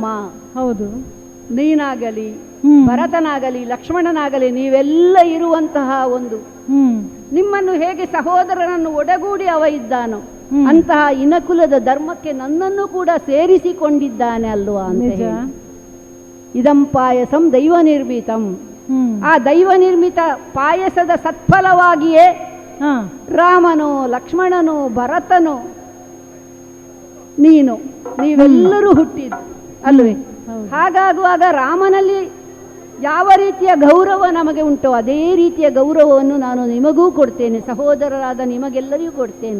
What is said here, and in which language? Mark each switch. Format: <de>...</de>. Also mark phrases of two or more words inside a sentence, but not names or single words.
<kn>ಹೌದು, ನೀನಾಗಲಿ ಭರತನಾಗಲಿ ಲಕ್ಷ್ಮಣನಾಗಲಿ ನೀವೆಲ್ಲ ಇರುವಂತಹ ಒಂದು ನಿಮ್ಮನ್ನು ಹೇಗೆ ಸಹೋದರನನ್ನು ಒಡಗೂಡಿ ಅವ ಇದ್ದಾನೋ ಅಂತಹ ಇನಕುಲದ ಧರ್ಮಕ್ಕೆ ನನ್ನನ್ನು ಕೂಡ ಸೇರಿಸಿಕೊಂಡಿದ್ದಾನೆ ಅಲ್ವಾ ಅಂತ.</kn> <sa>ಇದಂ ಪಾಯಸಂ ದೈವ ನಿರ್ಮಿತಂ.</sa> <kn>ಆ ದೈವ ನಿರ್ಮಿತ ಪಾಯಸದ ಸತ್ಫಲವಾಗಿಯೇ ರಾಮನು ಲಕ್ಷ್ಮಣನು ಭರತನು ನೀವೆಲ್ಲರೂ ಹುಟ್ಟಿದ್ದು ಅಲ್ವೇ. ಹಾಗಾಗುವಾಗ ರಾಮನಲ್ಲಿ ಯಾವ ರೀತಿಯ ಗೌರವ ನಮಗೆ ಉಂಟೋ ಅದೇ ರೀತಿಯ ಗೌರವವನ್ನು ನಾನು ನಿಮಗೂ ಕೊಡ್ತೇನೆ, ಸಹೋದರರಾದ ನಿಮಗೆಲ್ಲರಿಗೂ ಕೊಡ್ತೇನೆ.</kn>